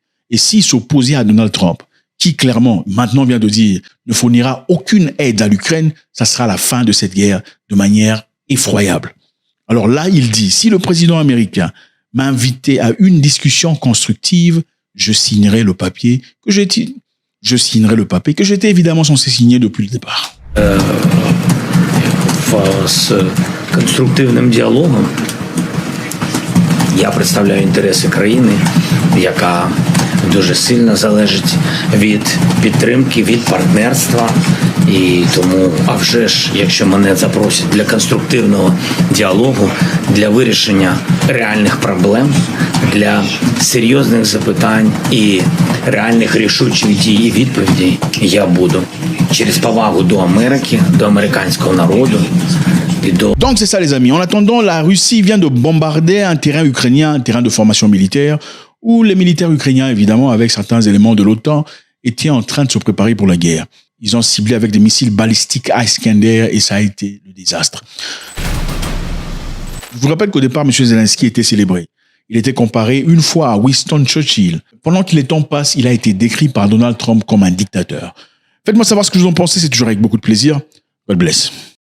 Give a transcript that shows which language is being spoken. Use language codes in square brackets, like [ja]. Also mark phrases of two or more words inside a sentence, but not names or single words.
[fr] Et s'il s'opposait à Donald Trump, qui clairement, maintenant vient de dire, ne fournira aucune aide à l'Ukraine, ça sera la fin de cette guerre de manière effroyable. Alors là, il dit, si le président américain m'a invité à une discussion constructive, je signerai le papier que j'étais évidemment censé signer depuis le départ. [uk] З конструктивним діалогом Я представляю інтереси країни, яка дуже сильно залежить від підтримки, від партнерства. І тому, а вже ж, якщо мене запросять для конструктивного діалогу, для вирішення реальних проблем, для серйозних запитань і реальних рішучих дій і відповідей, я буду через повагу до Америки, до американського народу. [fr] Donc c'est ça les amis. En attendant, la Russie vient de bombarder un terrain ukrainien, un terrain de formation militaire, où les militaires ukrainiens, évidemment, avec certains éléments de l'OTAN, étaient en train de se préparer pour la guerre. Ils ont ciblé avec des missiles balistiques Iskander et ça a été le désastre. Je vous rappelle qu'au départ, M. Zelensky était célébré. Il était comparé une fois à Winston Churchill. Pendant que les temps passent, il a été décrit par Donald Trump comme un dictateur. Faites-moi savoir ce que vous en pensez, c'est toujours avec beaucoup de plaisir. [en] God bless.